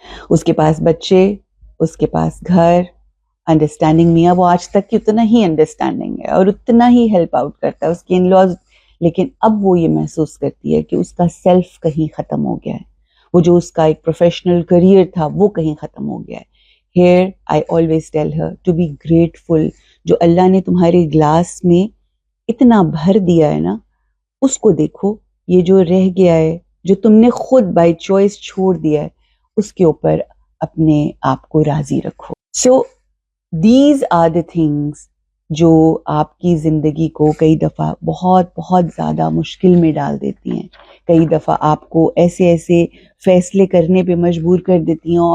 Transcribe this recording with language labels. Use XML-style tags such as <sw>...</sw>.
<ur>اس کے پاس بچے، اس کے پاس گھر، انڈرسٹینڈنگ میاں، وہ آج تک کی اتنا ہی انڈرسٹینڈنگ ہے اور اتنا ہی ہیلپ آؤٹ کرتا ہے اس کے ان لاز. لیکن اب وہ یہ محسوس کرتی ہے کہ اس کا سیلف کہیں ختم ہو گیا ہے، وہ جو اس کا ایک پروفیشنل کریئر تھا وہ کہیں ختم ہو گیا ہے.</ur> <en>Here I always tell her to be grateful.</en> <ur>جو اللہ نے تمہارے گلاس میں اتنا بھر دیا ہے نا، اس کو دیکھو. یہ جو رہ گیا ہے، جو تم نے خود بائی چوائس چھوڑ دیا ہے، اس کے اوپر اپنے آپ کو راضی رکھو.</ur> <en>So these are the things</en> <ur>جو آپ کی زندگی کو کئی دفعہ بہت بہت زیادہ مشکل میں ڈال دیتی ہیں، کئی دفعہ آپ کو ایسے ایسے فیصلے کرنے پہ مجبور کر دیتی ہیں.</ur>